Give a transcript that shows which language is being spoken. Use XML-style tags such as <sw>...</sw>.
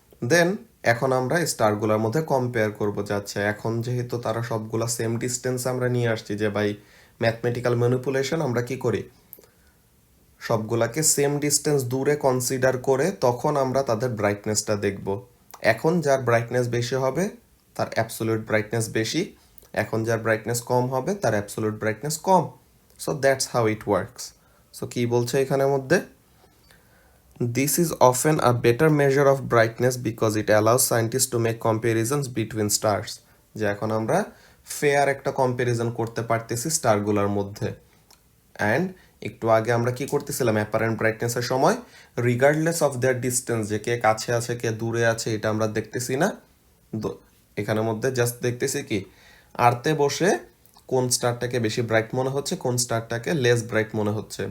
<bn>দেন এখন আমরা স্টারগুলোর মধ্যে কম্পেয়ার করব, যাচ্ছে এখন যেহেতু তারা সবগুলা সেম ডিস্টেন্স আমরা নিয়ে আসছি, যে</bn> <en>by mathematical manipulation</en> <bn>আমরা কি করি, সবগুলাকে সেম ডিস্টেন্স দূরে কনসিডার করে তখন আমরা তাদের ব্রাইটনেসটা দেখব। এখন যার ব্রাইটনেস বেশি হবে তার অ্যাবসোলিউট ব্রাইটনেস বেশি, এখন যার ব্রাইটনেস কম হবে তার absolute brightness com.</bn> <en>So that's how it works.</en> <bn>So কি বলছে এখানের মধ্যে,</bn> <en>this is often a better measure of brightness because it allows scientists to make comparisons between stars,</en> <bn>যে এখন আমরা ফেয়ার একটা কম্প্যারিজন করতে পারতেছি স্টারগুলোর মধ্যে। অ্যান্ড একটু আগে আমরা কি করতেছিলাম, অ্যাপারেন্ট ব্রাইটনেসের সময়</bn> <en>regardless of their distance,</en> <bn>যে কে কাছে আছে কে দূরে আছে এটা আমরা দেখতেছি না, এখানের মধ্যে জাস্ট দেখতেছি কি আর্থে বসে কোন স্টারটাকে বেশি ব্রাইট মনে হচ্ছে, কোন স্টারটাকে লেস ব্রাইট মনে হচ্ছে।</bn>